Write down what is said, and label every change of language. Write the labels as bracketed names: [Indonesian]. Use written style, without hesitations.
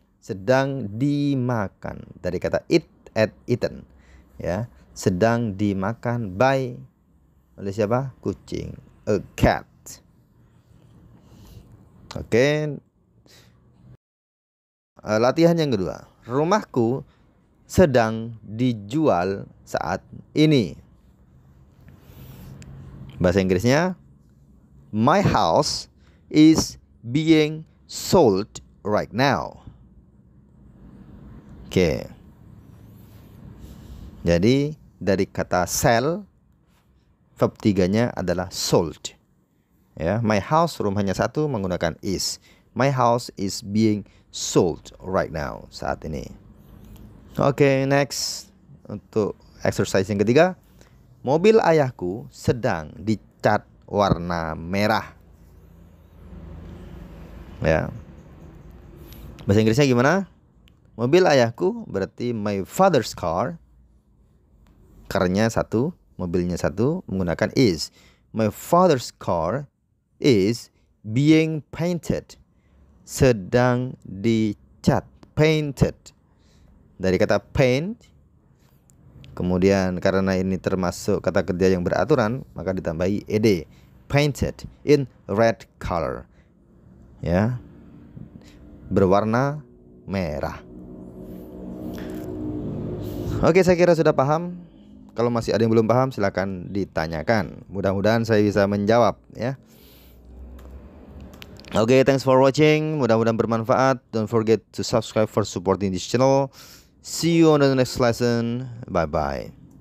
[Indonesian] Sedang dimakan, dari kata eat at eaten, ya, sedang dimakan by, oleh siapa? [English] Kucing, a cat. Oke. [Indonesian] Latihan yang kedua. Rumahku sedang dijual saat ini. Bahasa Inggrisnya, [English] my house is being sold right now. Oke. [Indonesian] Jadi dari kata sell, verb 3-nya adalah sold. Ya, [English] my house [Indonesian] rumahnya satu menggunakan is. [English] My house is being sold right now, [Indonesian] saat ini. Oke, next untuk exercise yang ketiga. Mobil ayahku sedang dicat warna merah. Ya. Bahasa Inggrisnya gimana? Mobil ayahku berarti [English] my father's car. [Indonesian] Car-nya satu, mobilnya satu, menggunakan is. [English] My father's car is being painted. [Indonesian] Sedang dicat, painted. Dari kata paint. Kemudian karena ini termasuk kata kerja yang beraturan, maka ditambahi ed. [English] Painted in red color. Ya. [Indonesian] Berwarna merah. Oke, saya kira sudah paham. Kalau masih ada yang belum paham, silakan ditanyakan. Mudah-mudahan saya bisa menjawab, ya. [English] Oke, thanks for watching. [Indonesian] Mudah-mudahan bermanfaat. [English] Don't forget to subscribe for supporting this channel. See you on the next lesson. Bye-bye.